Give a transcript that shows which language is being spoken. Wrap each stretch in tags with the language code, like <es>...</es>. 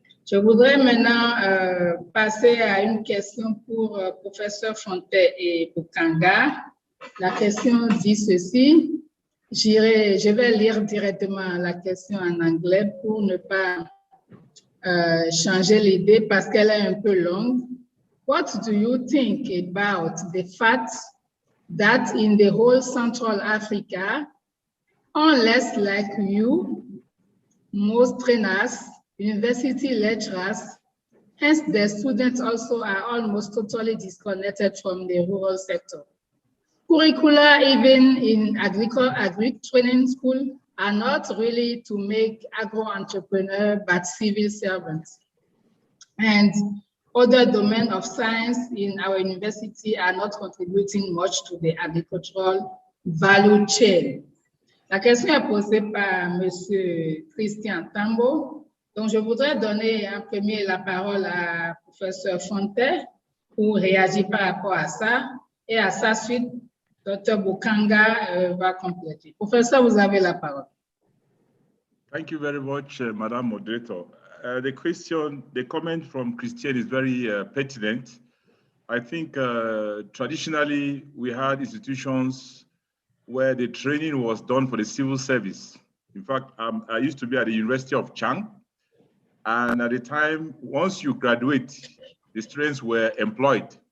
<fr>Je voudrais maintenant passer à une question pour professeur Fontaine et Bukanga. La question dit ceci. Je vais lire directement la question en anglais pour ne pas changer l'idée parce qu'elle est un peu longue.</fr> <en>What do you think about the fact that in the whole Central Africa, unless like you, most trainers, university lecturers, hence the students also are almost totally disconnected from the rural sector. Curricula, even in agri training school, are not really to make agro-entrepreneur, but civil servants. And other domains of science in our university are not contributing much to the agricultural value chain.</en> <fr>La question est posée par M. Christian Tambo. Donc, je voudrais donner en premier la parole à professeur Fontaine pour réagir par rapport à ça. Et à sa suite, Dr. Bukanga va compléter. Professeur, vous avez la parole.</fr> <en>Thank you very much, Madam Moderator. The comment from Christian is very pertinent. I think traditionally we had institutions where the training was done for the civil service. In fact, I used to be at the University of Chang. And at the time, once you graduate, the students were employed.</en>